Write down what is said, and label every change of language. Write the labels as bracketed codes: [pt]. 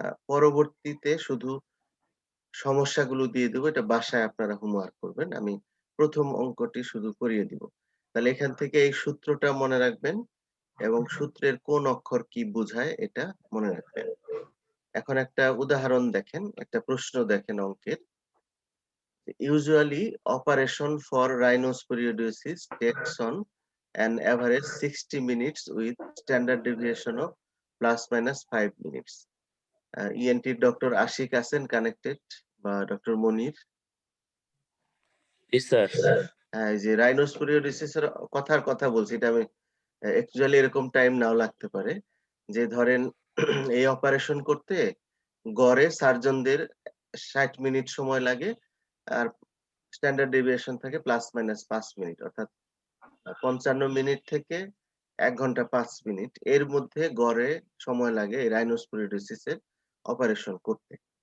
[bn] পরবর্তীতে শুধু সমস্যাগুলো দিয়ে দেবো, এটা বাসায় আপনারা হোমওয়ার্ক করবেন। আমি প্রথম অঙ্কটি শুধু করিয়ে দিব। তাহলে এখান থেকে এই সূত্রটা মনে রাখবেন এবং সূত্রের কোন অক্ষর কি বোঝায় এটা মনে রাখবেন। এখন একটা উদাহরণ দেখেন, একটা প্রশ্ন দেখেন অঙ্কের। [en] Usually, operation for rhinosporoidosis takes on an average 60 minutes with standard deviation of plus minus 5 minutes. ENT Dr. [bn] Ashik আছেন কানেক্টেড বা ডক্টর মনির? জি স্যার। হ্যাঁ, এই যে রাইনোস্পোরিওডিসিস এর কথার কথা বলছি, এটা আমি অ্যাকচুয়ালি এরকম টাইম নাও লাগতে পারে। যে ধরেন এই অপারেশন করতে গড়ে সার্জনদের 60 মিনিট সময় লাগে, আর স্ট্যান্ডার্ড ডেভিয়েশন থাকে প্লাস মাইনাস 5 মিনিট, অর্থাৎ 55 মিনিট থেকে 1 ঘন্টা 5 মিনিট এর মধ্যে গড়ে সময় লাগে এই রাইনোস্পোরিওডিসিস এর অপারেশন করতে।